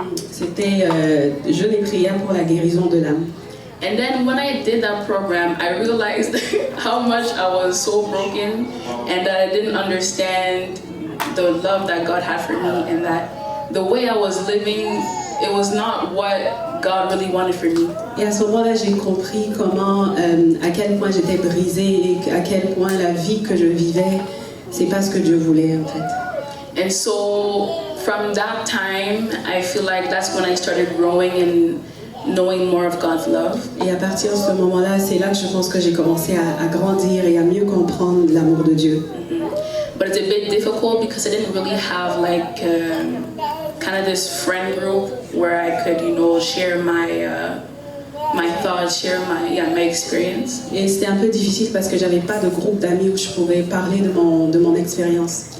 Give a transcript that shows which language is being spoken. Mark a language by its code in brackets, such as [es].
[fr] C'était jeûne et prière pour la guérison de l'âme. [en] And then when I did that program, I realized how much I was so broken and that I didn't understand the love that God had for me, and that the way I was living, it was not what God really wanted for me. [fr] Et à ce moment-là, j'ai compris comment, à quel point j'étais brisée et à quel point la vie que je vivais, c'est pas ce que Dieu voulait en fait. [en] And so from that time, I feel like that's when I started growing and knowing more of God's love. [fr] Et à partir de ce moment-là, c'est là que je pense que j'ai commencé à grandir et à mieux comprendre l'amour de Dieu. [en] But it's a bit difficult because I didn't really have like kind of this friend group where I could, share my thoughts, share my experience. [fr] Et c'était un peu difficile parce que j'avais pas de groupe d'amis où je pouvais parler de mon expérience.